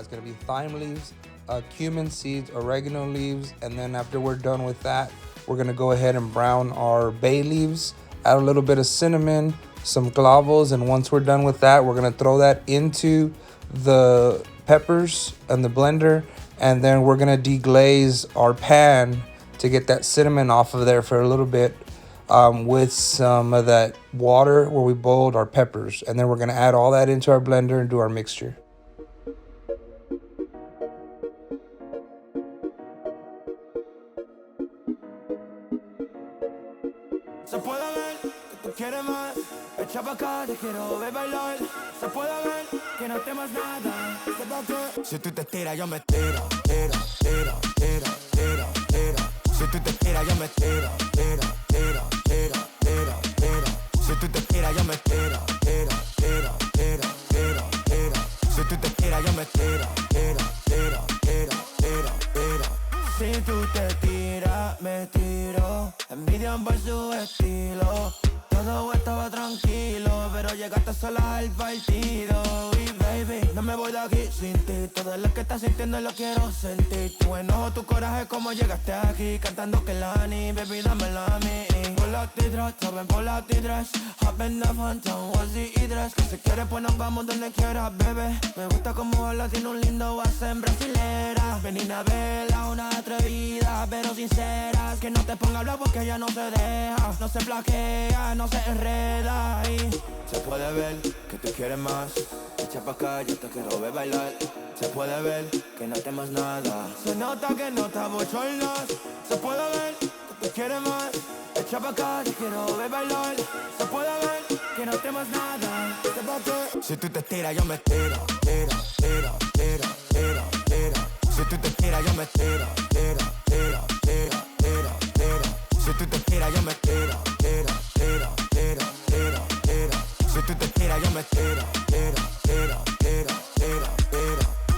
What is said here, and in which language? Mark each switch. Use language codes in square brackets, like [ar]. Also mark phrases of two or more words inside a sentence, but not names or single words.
[en] It's going to be thyme leaves, cumin seeds, oregano leaves, and then after we're done with that, we're going to go ahead and brown our bay leaves, add a little bit of cinnamon, some clavos, and once we're done with that, we're going to throw that into the peppers and the blender, and then we're going to deglaze our pan to get that cinnamon off of there for a little bit with some of that water where we boiled our peppers, and then we're going to add all that into our blender and do our mixture. [es] Se puede ver que tú quieres más. Echa pa' acá, te quiero ver bailar. Se puede ver que no temas nada. Sepa que si tú te tiras, yo me tiro, tiro, tiro, tiro, tiro, tiro. Si tú te tiras, yo me tiro, tiro, tiro, tiro, tiro, tiro. Si tú te tiras, yo me tiro, tiro, tiro, tiro, tiro, tiro. Si tú te tiras, yo me tiro, tiro, tiro, tiro, tiro, tiro. Si tú te tiras, me tiro. Envidian por su estilo. Todo estaba tranquilo, pero llegaste sola al partido. Y baby, no me voy de aquí sin ti. Todo lo que estás sintiendo lo quiero sentir. Tu enojo, tu coraje, como llegaste aquí. Cantando que la ni, baby, dámela a mí. Por la T-Dress, saben por la T-Dress. [en] Hop in the phantom, [es] onesie y dress. Que si quieres pues nos vamos donde quieras, bebé. Me gusta como habla, tiene un lindo accent brasilera. Ven a verla, una atrevida, pero sincera. Que no te ponga a hablar porque ella no se deja. No se plaquea, no se enreda. Y se puede ver que tú quieres más. Echa pa' acá, yo te quiero ver bailar. Se puede ver que no temas nada. Se nota que no estás bochornas. Se puede ver que tú quieres más. Echa pa' acá, te quiero ver bailar. Se puede ver que no temas nada. Sepa que si tú te tiras, yo me tiro, tiro, tiro, tiro, tiro, tiro. Si tú te tiras, yo me tiro, tiro, tiro, tiro, tiro, tiro. Si tú te tiras, yo me tiro, tiro, tiro, tiro, tiro, tiro. Si tú te tiras, yo me tiro, tiro, tiro, tiro, tiro, tiro.